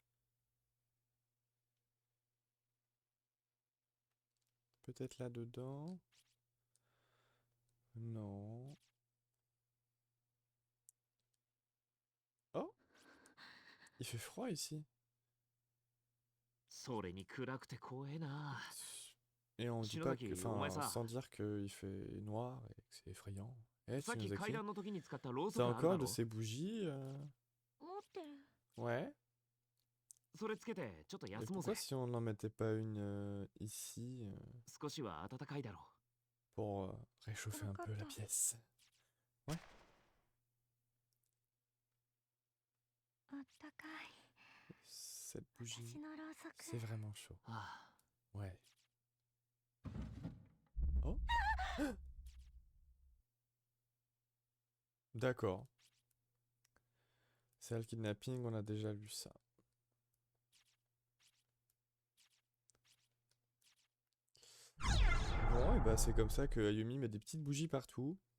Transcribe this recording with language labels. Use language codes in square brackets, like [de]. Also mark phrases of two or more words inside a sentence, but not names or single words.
[fr] Peut-être là-dedans. Non. Oh! Il fait froid ici. [ja] それに暗くて怖えな。 [fr] Et on dit pas que... Shinobaki, Enfin, omae-san. sans dire qu'il fait noir et que c'est effrayant. Eh, [ja] さっき階 [fr] Tsunozaki, [ja] 段の時に使ったろうそ [fr] t'as [ja] くあるだ [fr] encore de [ja] ろ [fr] ces bougies [ja] 持ってる。 [fr] Ouais. [ja] それつけてちょっと [fr] Et [ja] 休もうぜ [fr] pourquoi si on n'en mettait pas une ici [ja] 少しは暖かいだろ [fr] pour réchauffer un peu la D'accord. pièce? [ja] あったかい。 [fr] Cette [ja] 私 [fr] bougie, [ja] のろうそく。 [fr] c'est vraiment chaud. うあ Ouais. Oh. D'accord. C'est le kidnapping, on a déjà lu ça. Bon, et bah c'est comme ça que Ayumi met des petites bougies partout.